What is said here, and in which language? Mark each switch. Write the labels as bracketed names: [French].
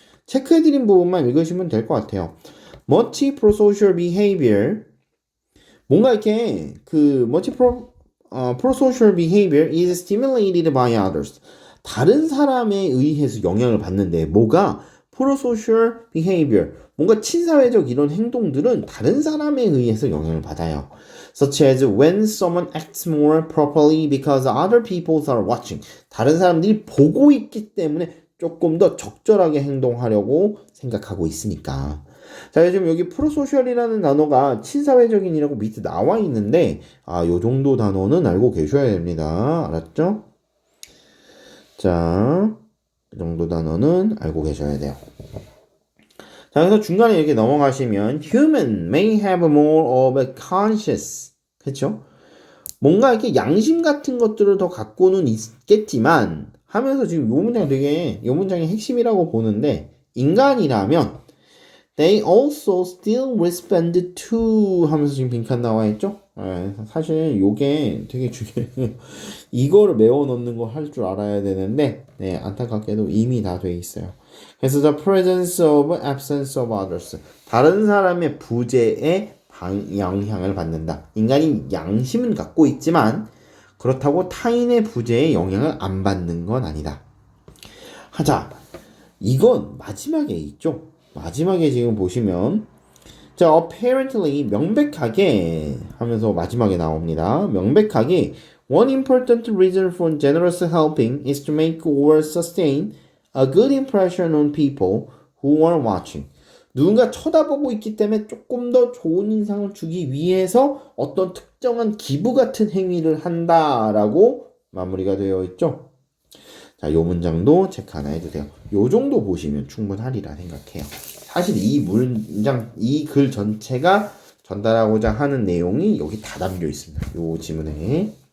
[Korean] 체크해드린 부분만 읽으시면 될 것 같아요. [English] Multi prosocial behavior [Korean] 뭔가 이렇게 그 [English] prosocial behavior is stimulated by others [Korean] 다른 사람에 의해서 영향을 받는데 뭐가 prosocial behavior 뭔가 친사회적 이런 행동들은 다른 사람에 의해서 영향을 받아요. [English] Such as when someone acts more properly because other people are watching. [Korean] 다른 사람들이 보고 있기 때문에 조금 더 적절하게 행동하려고 생각하고 있으니까. 자, 요즘 여기 프로소셜이라는 단어가 친사회적인이라고 밑에 나와 있는데 요 정도 단어는 알고 계셔야 됩니다. 알았죠? 자, 이 정도 단어는 알고 계셔야 돼요. 자, 그래서 중간에 이렇게 넘어가시면 [English] human may have more of a conscience. [Korean] 그렇죠? 뭔가 이렇게 양심 같은 것들을 더 갖고는 있겠지만 하면서 지금 요 문장 되게 요 문장의 핵심이라고 보는데 인간이라면 [English] they also still respond to [Korean] 하면서 지금 빈칸 나와 있죠? 사실 요게 되게 중요해요. 이거를 메워 넣는 거 할 줄 알아야 되는데 네, 안타깝게도 이미 다 돼 있어요. 그래서 [English] the presence of absence of others [Korean] 다른 사람의 부재에 영향을 받는다. 인간이 양심은 갖고 있지만 그렇다고 타인의 부재에 영향을 안 받는 건 아니다. 하자. 이건 마지막에 있죠. 마지막에 지금 보시면 자, apparently 명백하게 하면서 마지막에 나옵니다. 명백하게 [English] One important reason for generous helping is to make or sustain a good impression on people who are watching. [Korean] 누군가 쳐다보고 있기 때문에 조금 더 좋은 인상을 주기 위해서 어떤 특정한 기부 같은 행위를 한다라고 마무리가 되어 있죠. 자, 요 문장도 체크 하나 해주세요. 요 정도 보시면 충분하리라 생각해요. 사실 이 문장, 이 글 전체가 전달하고자 하는 내용이 여기 다 담겨 있습니다. 요 지문에.